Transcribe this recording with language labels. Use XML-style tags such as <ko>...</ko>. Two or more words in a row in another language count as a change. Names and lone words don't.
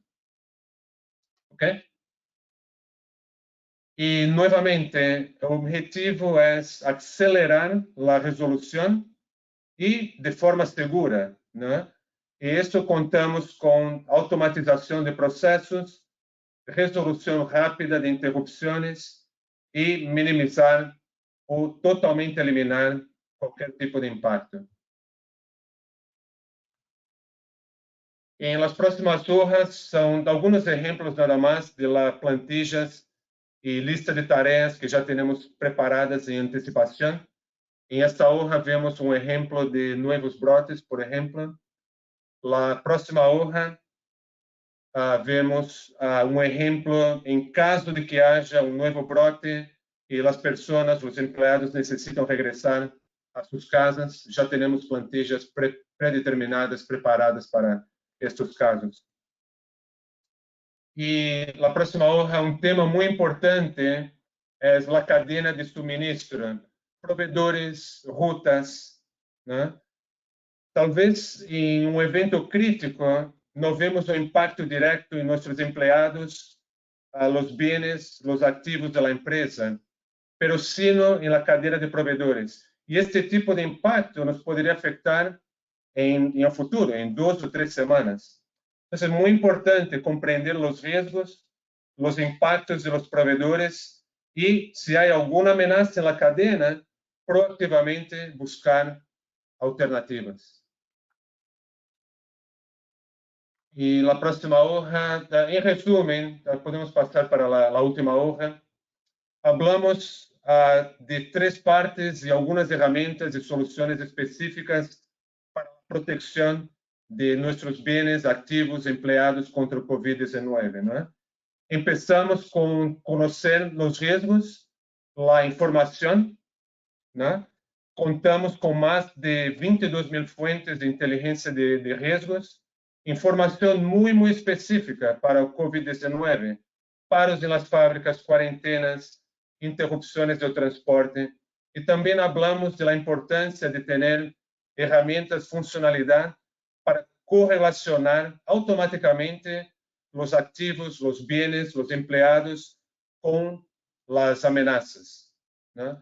<es>¿Ok? Y nuevamente, el objetivo es acelerar la resolución y de forma segura, ¿no? Y esto contamos con automatización de procesos,</es> <pt>resolução rápida de interrupções e minimizar ou totalmente eliminar qualquer tipo de impacto.</pt> <es>En las próximas hojas</es> <pt>são alguns exemplos nada mais</pt> <es>de las plantillas</es> <pt>e lista de tarefas que já temos preparadas em antecipação.</pt> <es>En esta hoja</es> <pt>vemos um exemplo de novos brotes, por exemplo.</pt> <es>La próxima hoja</es> <pt>vemos um exemplo em caso de que haja um novo brote e as pessoas, os empregados necessitam regressar a suas casas, já temos plantillas predeterminadas, preparadas para estes casos. E a próxima hoja, um tema muito importante é a cadeia de suministro, provedores, rutas, né? Talvez em um evento crítico não vemos o impacto direto em nossos empregados, os bens, os ativos da empresa,</pt> <es>pero sino</es> <pt>em la cadeia de provedores. E este tipo de impacto nos poderia afetar em um futuro, em 2 ou 3 semanas. Então, é muito importante compreender os riscos, os impactos</pt> <es>de los</es> <pt>provedores e, se há alguma ameaça na cadeia, proativamente buscar alternativas. E a próxima hoja, em resumo, podemos passar para a última hoja.</pt> <es>Hablamos de</es> <pt>3 partes e algumas ferramentas e soluções específicas para a proteção de nossos bens, ativos, empregados contra o Covid-19, não é? Começamos com conhecer os riscos, a informação, né?</pt> <es>contamos con más de 22.000 fuentes de inteligencia de riesgos, información muy específica para el COVID-19, paros en las fábricas, cuarentenas, interrupciones del transporte. Y también hablamos de la importancia de tener herramientas, funcionalidad para correlacionar automáticamente los activos, los bienes, los empleados con las amenazas, ¿no?</es>